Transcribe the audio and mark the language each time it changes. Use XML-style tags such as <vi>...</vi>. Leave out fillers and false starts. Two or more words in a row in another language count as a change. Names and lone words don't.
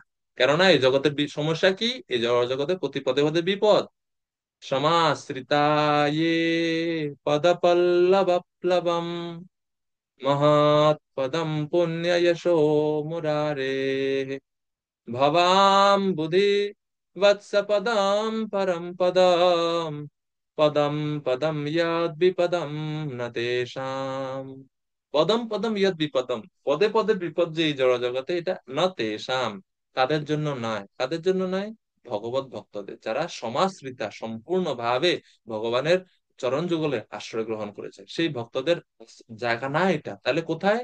<bn>কেননা এই জগতের সমস্যা কি? এই জড় জগতে প্রতি পদে পদে বিপদ।</bn> <sa>সমাশ্রিতায়ে পদপল্লবপ্লবম মহৎ পদম পুণ্য যশো মুরারে ভবাম বুধি বৎস পদম পরম পদম পদম পদম যদ বিপদম ন তেষাম। পদম পদম ইয়দ বিপদম,</sa> <bn>পদে পদে বিপদ যে এই জড় জগতে, এটা</bn> <sa>ন তেষাম,</sa> <bn>তাদের জন্য নয়। কাদের জন্য নয়? ভগবত ভক্তদের, যারা সমাশ্রিতা সম্পূর্ণভাবে ভগবানের চরণ যুগলে আশ্রয় গ্রহণ করেছে, সেই ভক্তদের জায়গা না এটা। তাহলে কোথায়?</bn>